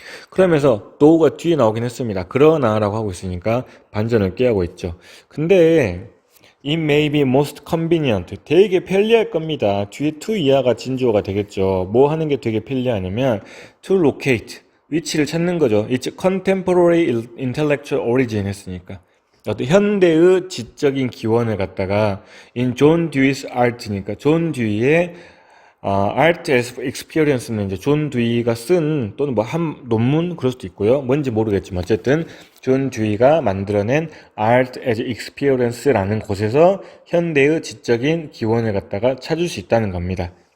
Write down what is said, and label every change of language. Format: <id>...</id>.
<ko>그러면서 though가 뒤에 나오긴 했습니다. 그러나 라고 하고 있으니까 반전을 꾀하고 있죠.</ko> <en>근데 It may be most convenient.</en> <ko>되게 편리할 겁니다. 뒤에 to 이하가 진주어가 되겠죠. 뭐 하는 게 되게 편리하냐면 to locate, 위치를 찾는 거죠.</ko> <en>It's contemporary intellectual origin 했으니까.</en> <ko>어떤 현대의 지적인 기원을 갖다가 in John Dewey's art 니까 존 듀이의 art as experience는 이제 존 듀이가 쓴 또는 뭐 한 논문 그럴 수도 있고요. 뭔지 모르겠지만 어쨌든 존 듀이가 만들어낸 art as experience라는 곳에서 현대의 지적인 기원을 갖다가 찾을 수 있다는 겁니다.</ko>